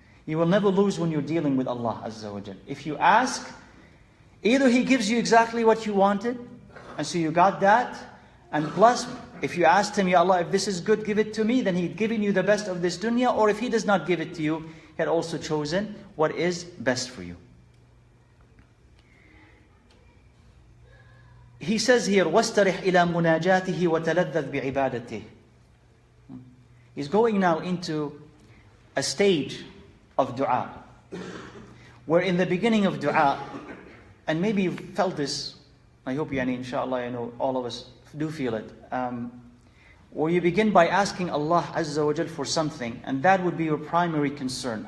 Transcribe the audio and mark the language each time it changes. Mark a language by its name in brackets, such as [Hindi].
[English] You will never lose when you're dealing with Allah Azza wa Jal. If you ask, either He gives you exactly what you wanted, and so you got that, and plus, if you asked Him, Ya Allah, if this is good, give it to me, then He'd given you the best of this dunya, or if He does not give it to you, He had also chosen what is best for you. He says here, [Arabic] وَاسْتَرِحْ إِلَى مُنَاجَاتِهِ وَتَلَذَّذْ بِعِبَادَتِهِ. [English] He's going now into a stage of dua, where in the beginning of dua, and maybe you've felt this, I hope inshallah, all of us do feel it. Where you begin by asking Allah Azza wa Jal for something, and that would be your primary concern.